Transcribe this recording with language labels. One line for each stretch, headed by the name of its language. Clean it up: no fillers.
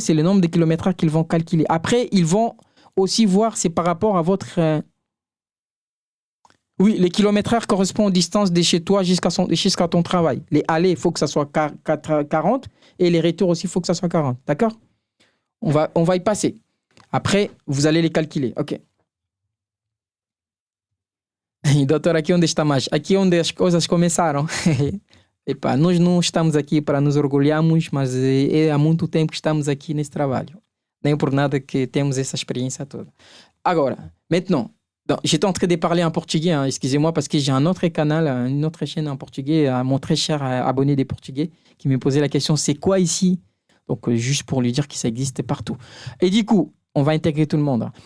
French: C'est le nombre de kilomètres-heure qu'ils vont calculer. Après, ils vont aussi voir, c'est par rapport à votre... Oui, les kilomètres-heure correspondent aux distances de chez toi jusqu'à ton travail. Les allées, il faut que ça soit 40 et les retours aussi, il faut que ça soit 40. D'accord? On va y passer. Après, vous allez les calculer. OK.
Portuguese: Doutor, aqui onde está mais? Aqui onde as coisas começaram. Epá, nós não estamos aqui para nos orgulharmos, mas há muito tempo que estamos aqui nesse trabalho. Nem por nada que temos essa expérience toda.
French: Agora, maintenant, j'étais en train de parler en portugais, hein, excusez-moi, parce que j'ai un autre canal, une autre chaîne en portugais, mon très cher abonné des portugais, qui me posait la question, c'est quoi ici? Donc, juste pour lui dire que ça existe partout. Et du coup, on va intégrer tout le monde.